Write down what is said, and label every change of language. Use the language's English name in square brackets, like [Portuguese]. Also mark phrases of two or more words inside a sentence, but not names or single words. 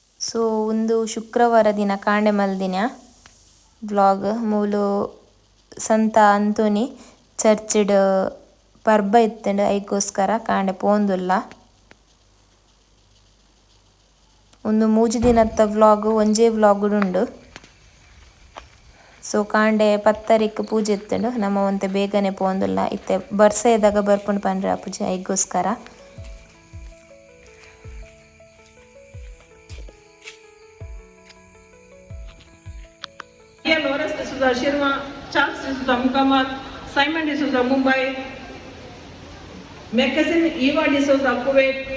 [Tulu] ಸೊ ಒಂದು ಶುಕ್ರವಾರ ದಿನ ಕಾಂಡೆ ಮಲ್ದಿನ ವ್ಲಾಗ್ ಮೂಲು ಸಂತ ಅಂತೋನಿ ಚರ್ಚ್ಡ್ ಪರ್ಬ ಇತ್ತಂಡು ಐಗೋಸ್ಕರ ಕಾಂಡೆ ಪೋಂದುಲ್ಲ. ಒಂದು ಮೂಜಿ ದಿನದ ವ್ಲಾಗ್ ಒಂಜೇ ವ್ಲಾಗುಡುಂಡು. ಸೊ ಕಾಂಡೆ 10 ಪೂಜೆ ಇತ್ತಂಡು ನಮ್ಮ ಒಂತೆ ಬೇಗನೆ ಪೋಂದುಲ್ಲ ಇತ್ತೆ ಬರ್ಸ ಇದ್ದಾಗ ಬರ್ಪುಂಡು ಪಂಡ್ರೆ ಆಪುಜಿ ಐಗೋಸ್ಕರ. Loras de Souza Shirma, Charles de Souza Muhammad, Simon de Souza Mumbai, Magazine Eva de Souza Kuwait,